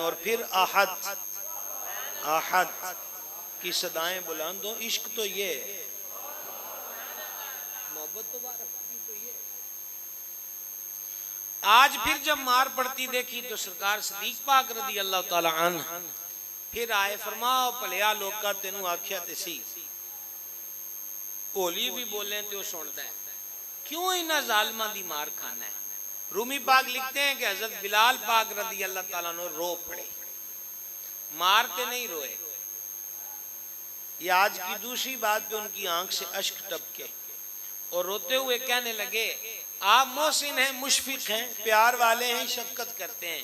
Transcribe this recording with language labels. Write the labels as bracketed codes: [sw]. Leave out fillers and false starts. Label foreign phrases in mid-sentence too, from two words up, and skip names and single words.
[ur] اور پھر احد کی صدائیں بلند ہوں. عشق تو یہ محبت تو یہ. آج پھر جب مار پڑتی دیکھی تو سرکار صدیق پاک رضی اللہ تعالی عنہ پھر آئے. [pa] فرماؤ پلیا لوکا تینوں آکھیا تے سی ہولی بھی بولیں تو سنتا ہے کیوں انہاں ظالماں دی مار کھانا ہے. [ur] رومی پاک لکھتے ہیں کہ حضرت بلال پاک رضی اللہ تعالیٰ عنہ رو پڑے. مارتے نہیں روئے. یہ آج کی دوسری بات پہ ان کی آنکھ سے اشک ٹپکے اور روتے ہوئے کہنے لگے آپ محسن ہیں مشفق ہیں پیار والے ہیں شفقت کرتے ہیں.